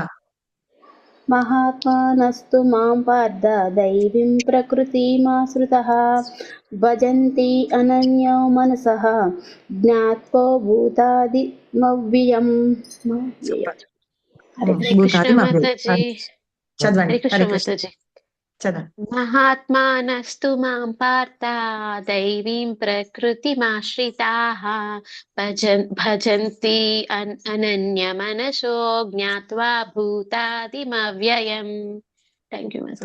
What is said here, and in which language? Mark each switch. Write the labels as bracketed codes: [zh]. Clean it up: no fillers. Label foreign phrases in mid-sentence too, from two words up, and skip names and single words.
[sa] మహాత్మానస్తు మాం పార్థ దైవీం ప్రకృతిమాశ్రితః భజంతి అనన్యో మనసః జ్ఞాత్వా భూతాదిమవ్యయం. హరే కృష్ణ. భూతాది [te] Mataji. చదవండి. [sa] Hare Krishna హరే కృష్ణ [te] Mataji. చదవండి. [sa] మహాత్మానస్తు మాం పార్థ దైవీం ప్రకృతిమాశ్రితాః భజంతి అనన్య మనసో జ్ఞాత్వా భూతాదిమవ్యయం. [en] thank you మాతాజీ.